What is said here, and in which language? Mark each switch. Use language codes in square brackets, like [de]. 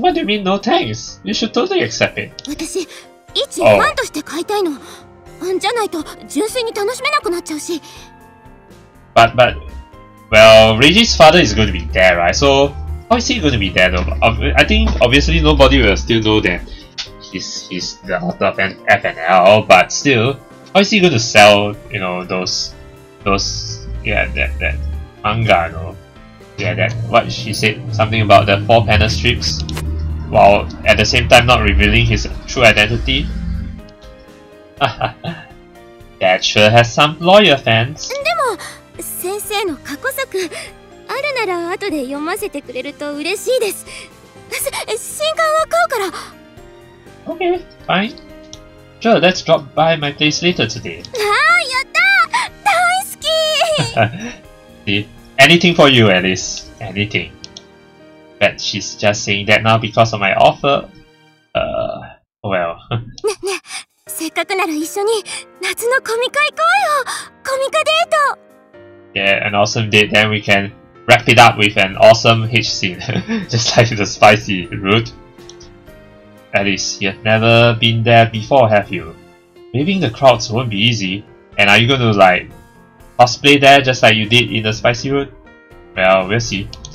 [en] What do you mean no thanks? You should totally accept it. [ja] 私、一ファンとして買いたいの。じゃないと純粋に楽しめなくなっちゃうし。 [en] But, well, Reiji's father is going to be there, right? So, how is he going to be there though? I think obviously nobody will still know that he's the author of FNL, but still, how is he going to sell, you know, those, that manga, you know? Yeah, that, what she said, something about the 4-panel strips, while at the same time not revealing his true identity? That sure has some loyal fans. [ja] でも先生の過去作あるなら後で読ませてくれると嬉しいです。新刊は買うから。 [en] Okay, fine. Sure, let's drop by my place later today. [ja] ああ、やった！大好き！ [en] See, anything for you, Alice. Anything. But she's just saying that now because of my offer. Well. [ja] ねね、せっかくなら一緒に夏のコミ会行こうよ。コミカデート。 [en] Yeah, an awesome date. Then we can wrap it up with an awesome H scene, just like the spicy route. Alice, you've never been there before, have you? Waving the crowds won't be easy. And are you going to like cosplay there just like you did in the spicy route? Well, we'll see.